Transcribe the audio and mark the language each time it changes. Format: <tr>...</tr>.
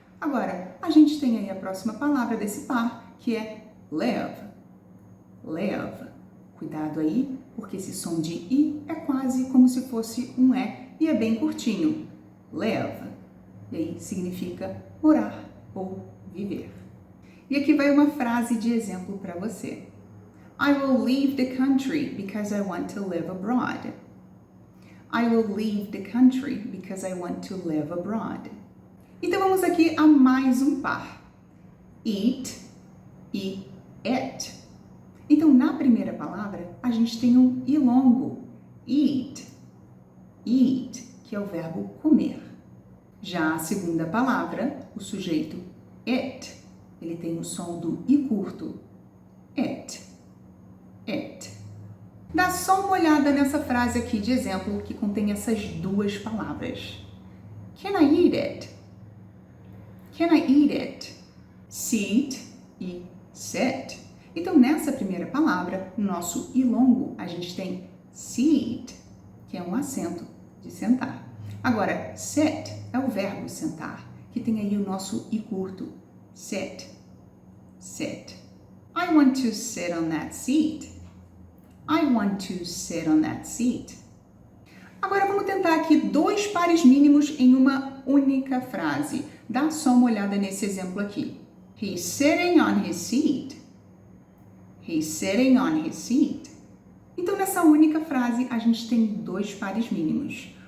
<pt>Agora, a gente tem aí a próxima palavra desse par, que é live. Live. Cuidado aí, porque esse som de I é quase como se fosse um E e é bem curtinho. Live. E aí significa morar ou viver. E aqui vai uma frase de exemplo para você.</pt> <en>I will leave the country because I want to live abroad. I will leave the country because I want to live abroad.</en> <pt>Então vamos aqui a mais um par. Eat e it. Então, na primeira palavra, a a gente tem um I longo, eat, eat, que é o verbo comer. Já a segunda palavra, o sujeito it, ele tem o som do I curto, it, it. Dá só uma olhada nessa frase aqui de exemplo que contém essas duas palavras.</pt> <en>Can I eat it?</en> <pt>Can I eat it? Sit e sit. Então, nessa primeira palavra, no nosso I longo, a gente tem sit, que é um acento de sentar. Agora, sit é o verbo sentar, que tem aí o nosso I curto, sit, sit.</pt> <en>I want to sit on that seat. I want to sit on that seat.</en> <pt>Agora vamos tentar aqui dois pares mínimos em uma única frase. Dá só uma olhada nesse exemplo aqui.</pt> <en>He's sitting on his seat. He's sitting on his seat.</en> <pt>Então, nessa única frase, a gente tem dois pares mínimos.</pt>